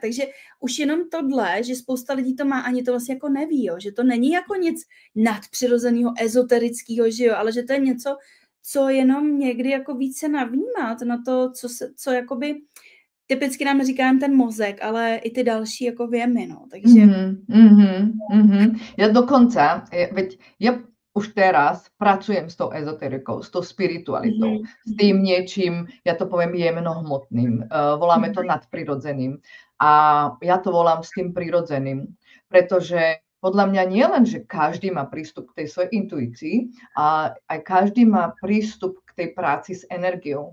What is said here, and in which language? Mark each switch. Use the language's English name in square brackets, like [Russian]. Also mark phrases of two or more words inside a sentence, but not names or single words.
[Czech] Takže už jenom tohle, že spousta lidí to má, ani to vlastně jako neví, jo, že to není jako nic nadpřirozeného, ezoterického, že jo, ale že to je něco, co jenom někdy jako více navnímat na to, co jakoby typicky nám říkáme ten mozek, ale i ty další jako věmy, no, takže... [Slovak] Ja dokonca, veď ja už teraz pracujem s tou ezoterikou, s tou spiritualitou, s tým niečím, ja to poviem jemnohmotným, voláme to nadprirodzeným. A ja to volám s tým prirodzeným, pretože podľa mňa nie len, že každý má prístup k tej svojej intuícii, a aj každý má prístup k tej práci s energiou.